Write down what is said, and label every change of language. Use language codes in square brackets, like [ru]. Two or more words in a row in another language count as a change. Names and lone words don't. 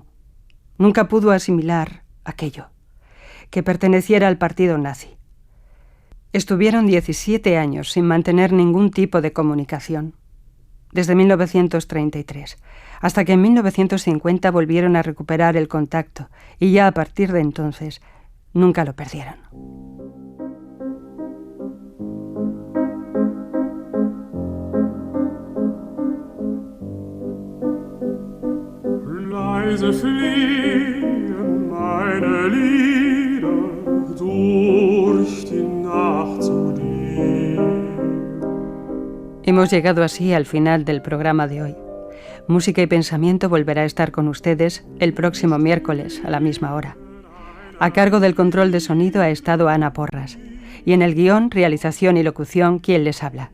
[es] Nunca pudo asimilar aquello, que perteneciera al partido nazi. Estuvieron 17 años sin mantener ningún tipo de comunicación, desde 1933, hasta que en 1950 volvieron a recuperar el contacto, y ya a partir de entonces nunca lo perdieron. [de] Leise fliehen meine Lieder durch die Nacht zu dir. [es] Hemos llegado así al final del programa de hoy. Música y Pensamiento volverá a estar con ustedes el próximo miércoles a la misma hora. A cargo del control de sonido ha estado Ana Porras. Y en el guión, realización y locución, ¿quién les habla?